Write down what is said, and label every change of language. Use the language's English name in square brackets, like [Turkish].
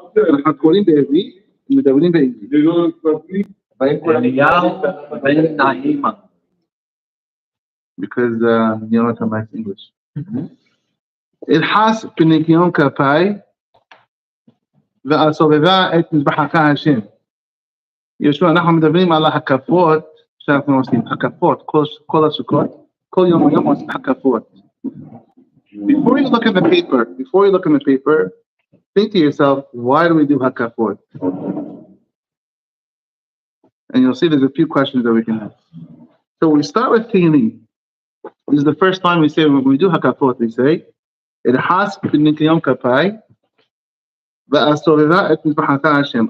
[Hebrew] אנחנו קוראים בעברית, מדברים בעברית. Eliyahu ben Ne'ima. [English] Because Yonatan likes English. [Hebrew] אלחס בניקיון כפיי ואסובבה את מזבחך השם. יהושע, אנחנו מדברים על ההקפות שאנחנו עושים, הקפות, כל הסוכות, כל יום ויום עושים הקפות. [English] Before you look at the paper, think to yourself, why do we do hakafot? And you'll see there's a few questions that we can have. So we start with Tehillim. This is the first time we say, when we do hakafot, we say, [Hebrew] Ilhas b'nikiyon kapai v'asoveva et mizbachaka Hashem.